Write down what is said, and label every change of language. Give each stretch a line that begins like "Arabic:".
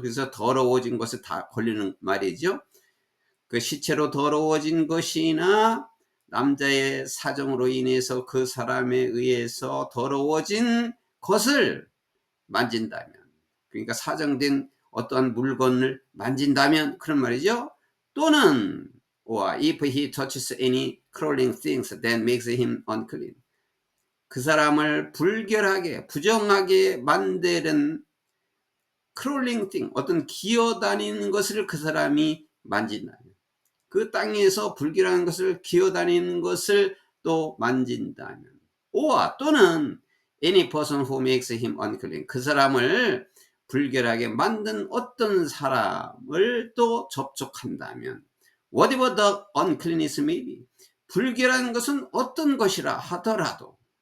Korean: 그래서 더러워진 것을 다 걸리는 말이죠. 그 시체로 더러워진 것이나 남자의 사정으로 인해서 그 사람에 의해서 더러워진 것을 만진다면, 그러니까 사정된 어떠한 물건을 만진다면 그런 말이죠. 또는
English: or if he touches any crawling things that makes him unclean.
Korean: 그 사람을 불결하게 부정하게 만드는
English: crawling thing,
Korean: 어떤 기어다니는 것을 그 사람이 만진다면, 그 땅에서 불결한 것을 기어다니는 것을 또 만진다면, or 또는
English: any person who makes him unclean,
Korean: 그 사람을 불결하게 만든 어떤 사람을 또 접촉한다면,
English: whatever the uncleanness may be,
Korean: 불결한 것은 어떤 것이라 하더라도